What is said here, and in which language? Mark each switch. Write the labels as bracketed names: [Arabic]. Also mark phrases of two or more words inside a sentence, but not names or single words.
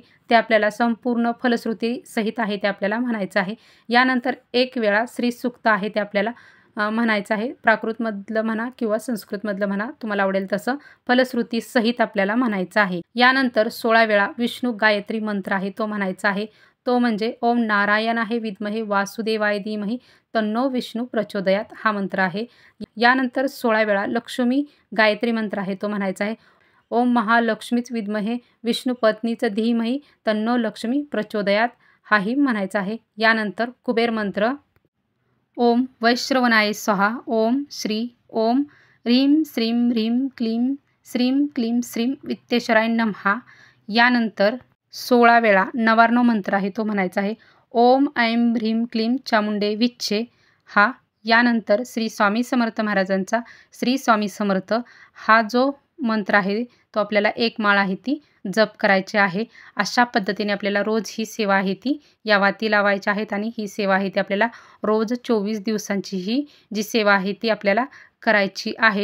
[Marathi] ते आपल्याला संपूर्ण फलश्रुती सहित आहे ते आपल्याला म्हणायचं आहे. यानंतर 1 वेळा श्री सूक्त आहे ते आपल्याला म्हणायचं आहे. प्राकृतमधलं म्हणा किंवा संस्कृतमधलं म्हणा, तुम्हाला आवडेल तसं फलश्रुती सहित आपल्याला म्हणायचं आहे. यानंतर 16 वेळा विष्णू गायत्री मंत्र आहे तो म्हणायचा आहे. तो म्हणजे [Sanskrit] ओम नारायणाय विद्महे वासुदेवाय धीमहि तन्नो विष्णू प्रचोदयात [Marathi] हा मंत्र आहे. यानंतर 16 वेळा लक्ष्मी गायत्री मंत्र आहे तो म्हणायचा आहे. [Sanskrit] ओम महालक्ष्मीच विद्महे विष्णुपत्नीचं धीमहि तन्नो लक्ष्मी प्रचोदयात [Marathi] हाही म्हणायचा आहे. यानंतर कुबेर मंत्र [Sanskrit] ओम वैश्रवणाय स्वाहा, ओम श्री ओम ह्रीं श्रीं ह्रीं क्लीं श्रीं क्लीं श्रीं वित्तेश्वराय नमः. [Marathi] यानंतर 16 वेळा नवार्णव मंत्र आहे तो म्हणायचा आहे. [Sanskrit] ओम ऐं ह्रीं क्लीं चामुंडे विच्छे हा. [Marathi] यानंतर श्री स्वामी समर्थ महाराजांचा श्री स्वामी समर्थ हा जो मंत्र आहे तो आपल्याला 1 माळ आहे ती जप करायची आहे. अशा पद्धतीने आपल्याला रोज ही सेवा आहे ती या वाती लावायच्या आहेत आणि ही सेवा आहे ती आपल्याला रोज 24 दिवसांची ही जी सेवा आहे ती आपल्याला करायची आहे.